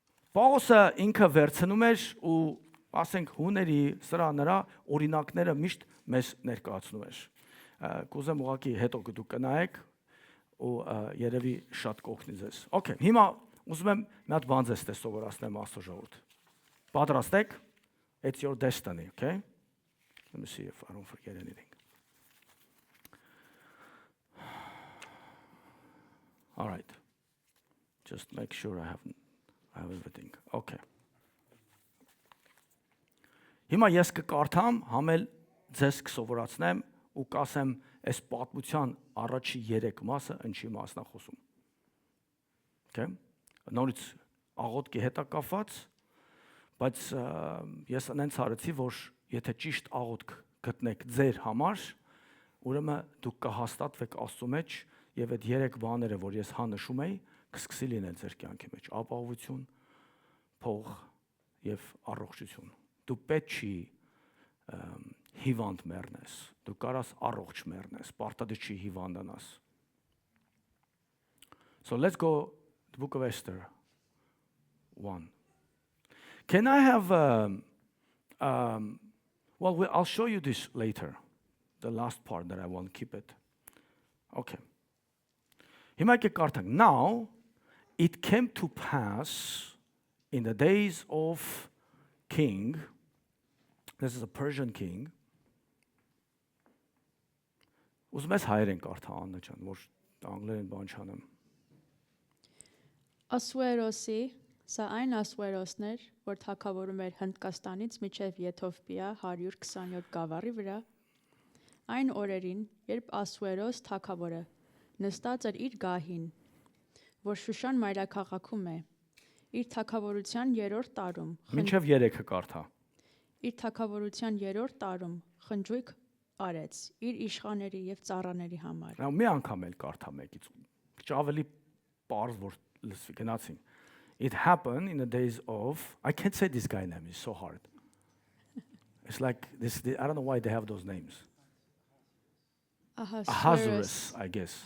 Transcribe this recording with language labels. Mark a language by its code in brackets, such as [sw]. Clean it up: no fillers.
[hy] Պողոսը ինքը վերցնում էր ու ասենք հուների սրա նրա օրինակները միշտ մեզ ներկայացնում էր։ Կուզեմ ուղղակի հետո դուք կնայեք ու երևի շատ կօգնի ձեզ։ Okay, հիմա ուզում եմ մի հատ բան ձեզ սովորացնեմ Աստծո ժողովուրդ։ Պատրաստ եք? [en] It's your destiny, okay? Let me see if I don't forget anything. All right. Just make sure I have everything. Okay. [hy] Հիմա ես կկարդամ, համել ձեզ կսովորացնեմ ու կասեմ այս պատմության առաջի 3 մասը ինչի մասն է խոսում։ Okay? Նորից աղոթքի հետ է կապված, բայց ես այնց արեցի, որ եթե ճիշտ աղոթք գտնեք ձեր համար, ուրեմն դուք կհաստատվեք Աստծո մեջ եւ այդ 3 բաները, որ ես նշում էի, կսկսի լինել ձեր կյանքի մեջ՝ ապահովություն, փող եւ առողջություն։ Դու պետք չի հիվանդ մեռնես, դու կարաս առողջ մեռնես, պարտադիր չի հիվանդանաս։ [en] So let's go to the Book of Esther 1. Can I have well, I'll show you this later, the last part that I want to keep it. Okay. [hy] Հիմա եկեք կարդանք. [en] Now it came to pass in the days of king, this is a Persian king. [hy] Ուզում ես հայերեն կարդա Աննա ջան, որ անգլերեն բան չանեմ։ Ասուերոսի, սա այն Ասուերոսն էր, որ թագավորում էր Հնդկաստանից մինչև Եթովպիա 127 գավառի վրա, այն օրերին, երբ Ասուերոս թագավորը նստած էր իր գահին, որ Շուշան մայրաքաղաքում է, իր թագավորության 3-րդ տարում, Մինչև 3-ը կարդա։ իր թագավորության 3-րդ տարում խնջույք արեց իր իշխաների եւ ծառաների համար։ [en] Now [hy] մի անգամ էլ կարդա մեկից։ Քիչ ավելի པարզ որ լսվի գնացին։ [en] It happened in the days of I can't say this guy name, it's so hard. It's like this I don't know why they have those names. Ahasuerus, I guess.